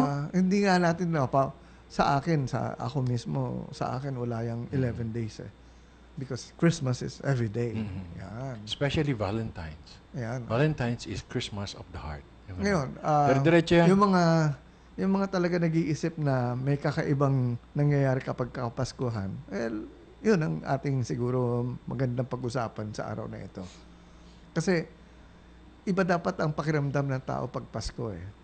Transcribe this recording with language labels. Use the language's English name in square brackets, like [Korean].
[Filipino] hindi nga natin sa ako mismo, sa akin wala yung 11 days eh. [English] Because Christmas is every day. [Filipino] Yan. [English] Especially Valentine's. [Filipino] Yan. [English] Valentine's is Christmas of the heart. [Filipino] Ngayon, Diretso yan. yung mga talaga nag-iisip na may kakaibang nangyayari kapag Kapaskuhan, well, yun ang ating siguro magandang pag-usapan sa araw na ito. Kasi iba dapat ang pakiramdam ng tao pag Pasko eh.